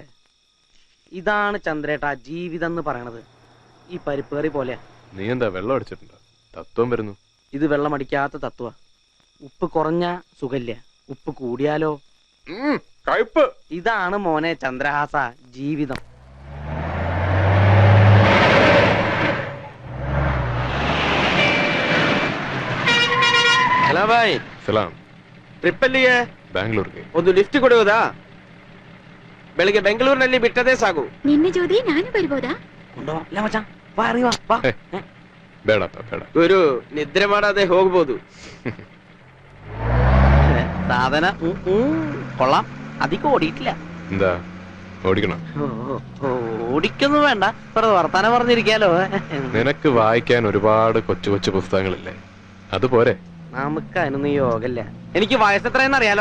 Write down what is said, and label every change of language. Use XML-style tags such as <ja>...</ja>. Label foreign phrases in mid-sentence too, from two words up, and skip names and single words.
<ml>ഇതാണ് ചന്ദ്രേട്ടാ ജീവിതം എന്ന് പറയണത്. ഈ പരിപ്പ് കറി പോലെ. നീ എന്താ വെള്ളം അടിച്ചിട്ടുണ്ടോ? തത്വം വരുന്നു. ഇത് വെള്ളം അടിക്കാത്ത തത്വ. ഉപ്പ് കുറഞ്ഞ സുഖല്ല, ഉപ്പ് കൂടിയാലോ കയ്പ്. ഇതാണ് മോനെ ചന്ദ്രഹാസ ജീവിതം.</ml> <kn>ಹಲೋ ಬಾಯ್, ಸಲಾಂ. ಟ್ರಿಪ್ ಅಲ್ಲಿಯೇ ಬ್ಯಾಂಗ್ಳೂರ್ಗೆ ಒಂದು ಲಿಫ್ಟ್ ಕೊಡುವುದಾ? ಬೆಳಿಗ್ಗೆ ಬೆಂಗಳೂರಿನಲ್ಲಿ ಬಿಟ್ಟದೇ ಸಾಕು. ನಿನ್ನೆ ಜೋದಿ ನಾನು ಬರ್ಬೋದಾ?</kn> <ml>കൊണ്ടുപോകാം മച്ചാ, വാ ഇറങ്ങി വാ, വാ.</ml> <kn>ಬೇಡಪ್ಪ ಬೇಡ. ಗುರು ನಿದ್ರೆ ಮಾಡದೆ ಹೋಗ್ಬೋದು.</kn> <ml>സാധന കൊള്ളാം. അധികം ഓടിയിട്ടില്ല. എന്താ ഓടിക്കണം? ഓടിക്കൊന്നും വേണ്ട, വെറുതെ വർത്താനം പറഞ്ഞിരിക്കാലോ. നിനക്ക് വായിക്കാൻ ഒരുപാട് കൊച്ചു കൊച്ചു പുസ്തകങ്ങളില്ലേ, അതുപോരെ? നമുക്ക് അതിനൊന്നും യോഗല്ല. എനിക്ക് വയസ്സെത്രയെന്ന് അറിയാലോ.</ml>